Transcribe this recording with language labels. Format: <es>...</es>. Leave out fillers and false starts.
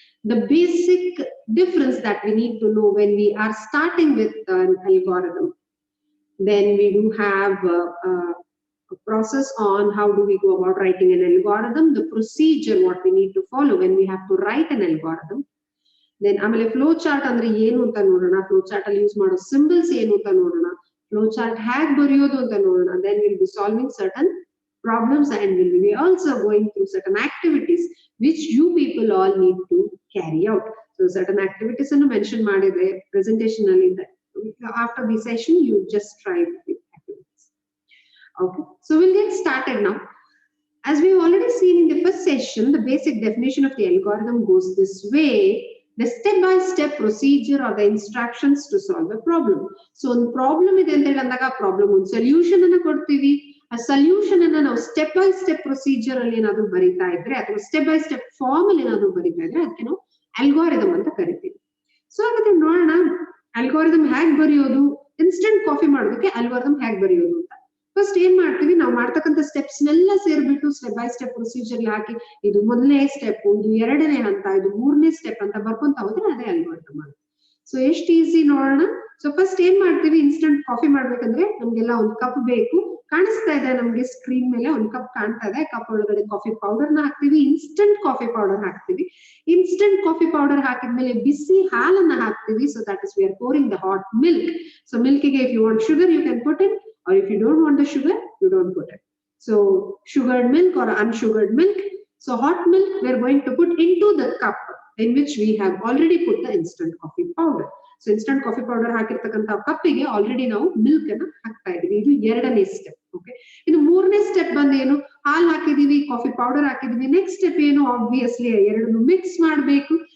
<en>The basic difference that we need to know when we are starting with an algorithm. Then we do have a process on how do we go about writing an algorithm, the procedure, what we need to follow when we have to write an algorithm.</en> <kn>Then ಆಮೇಲೆ flow chart ಅಂದ್ರೆ ಏನು ಅಂತ ನೋಡೋಣ, flow chart ಅಲ್ಲಿ use ಮಾಡೋ symbols ಏನು ಅಂತ ನೋಡೋಣ, ಫ್ಲೋ ಚಾರ್ಟ್ ಹೇಗೆ ಬರೆಯೋದು ಅಂತ ನೋಡೋಣ.</kn> <en>Then we'll be solving certain problems and we'll be also going through certain activities which you people all need to carry out. So certain activities</en> <kn>ಅನ್ನು ಮೆನ್ಷನ್ ಮಾಡಿದ್ರೆ ಪ್ರೆಸೆಂಟೇಷನ್ ಅಲ್ಲಿ</kn> <en>after the session you just try the activities. Okay, so we'll get started now. As we've already seen in the first session, the basic definition of the algorithm goes this way: the step-by-step procedure or the instructions to solve a problem.</en> <kn>So ಒಂದು problem ಇದೆ ಅಂತ ಹೇಳಿದಾಗ problem ಒಂದು solution ಅನ್ನು ಕೊಡ್ತೀವಿ. ಆ solution ಅನ್ನ ನಾವು ಸ್ಟೆಪ್ ಬೈ ಸ್ಟೆಪ್ ಪ್ರೊಸೀಜರ್ ಅಲ್ಲಿ ಏನಾದ್ರು ಬರೀತಾ ಇದ್ರೆ ಅಥವಾ ಸ್ಟೆಪ್ ಬೈ ಸ್ಟೆಪ್ ಫಾರ್ಮ್ ಅಲ್ಲಿ ಏನಾದ್ರು ಬರೀತಾ ಇದ್ರೆ ಅದಕ್ಕೆ ನಾವು ಅಲ್ಗಾರಿದಮ್ ಅಂತ ಕರಿತೀವಿ. ಸೊ ಹಾಗಾದ್ರೆ ನೋಡೋಣ ಅಲ್ಗಾರಿದಮ್ ಹೇಗೆ ಬರೆಯೋದು, ಇನ್ಸ್ಟೆಂಟ್ ಕಾಫಿ ಮಾಡೋದಕ್ಕೆ ಅಲ್ಗಾರಿದಮ್ ಹೇಗೆ ಬರೆಯೋದು ಅಂತ. ಫಸ್ಟ್ ಏನ್ ಮಾಡ್ತೀವಿ, ನಾವು ಮಾಡ್ತಕ್ಕಂಥ ಸ್ಟೆಪ್ಸ್ ನೆಲ್ಲ ಸೇರ್ಬಿಟ್ಟು ಸ್ಟೆಪ್ ಬೈ ಸ್ಟೆಪ್ ಪ್ರೊಸೀಜರ್ ಹಾಕಿ ಇದು ಮೊದಲನೇ ಸ್ಟೆಪ್, ಇದು ಎರಡನೇ ಹಂತ, ಇದು ಮೂರನೇ ಸ್ಟೆಪ್ ಅಂತ ಬರ್ಕೊಂತ ಹೋದ್ರೆ ಅದೇ ಅಲ್ಗಾರಿದಮ್ ಆಗುತ್ತೆ. ಸೊ ಎಷ್ಟು ಈಸಿ ನೋಡೋಣ. ಸೊ ಫಸ್ಟ್ ಏನ್ ಮಾಡ್ತೀವಿ, ಇನ್ಸ್ಟೆಂಟ್ ಕಾಫಿ ಮಾಡ್ಬೇಕಂದ್ರೆ ನಮ್ಗೆಲ್ಲ ಒಂದು ಕಪ್ ಬೇಕು. ಕಾಣಿಸ್ತಾ ಇದೆ ನಮ್ಗೆ ಸ್ಕ್ರೀನ್ ಮೇಲೆ ಒಂದು ಕಪ್ ಕಾಣ್ತಾ ಇದೆ. ಕಪ್ ಒಳಗಡೆ ಕಾಫಿ ಪೌಡರ್ ನ ಹಾಕ್ತಿವಿ, ಇನ್ಸ್ಟೆಂಟ್ ಕಾಫಿ ಪೌಡರ್ ಹಾಕ್ತಿವಿ. ಇನ್ಸ್ಟೆಂಟ್ ಕಾಫಿ ಪೌಡರ್ ಹಾಕಿದ್ಮೇಲೆ ಬಿಸಿ ಹಾಲನ್ನ ಹಾಕ್ತಿವಿ.</kn> <en>So that is we are pouring the hot milk. So ಮಿಲ್ಕಿಗೆ if you want sugar you can put in, or if you don't want the sugar, you don't put it. So sugared milk or unsugared milk. So hot milk we are going to put into the cup in which we have already put the instant coffee powder.</en> <kn>So instant coffee powder ಹಾಕಿರ್ತಕ್ಕಂಥ ಕಪ್ಪಿಗೆ already ನಾವು milk ಅನ್ನ ಹಾಕ್ತಾ ಇದೀವಿ. ಇದು ಎರಡನೇ step. Okay, ಇನ್ನು ಮೂರನೇ step ಬಂದು ಏನು, ಹಾಲು ಹಾಕಿದೀವಿ, ಕಾಫಿ ಪೌಡರ್ ಹಾಕಿದೀವಿ. ನೆಕ್ಸ್ಟ್ ಸ್ಟೆಪ್ ಏನು, ಆಬ್ವಿಯಸ್ಲಿ ಎರಡನ್ನು ಮಿಕ್ಸ್ ಮಾಡಬೇಕು.</kn>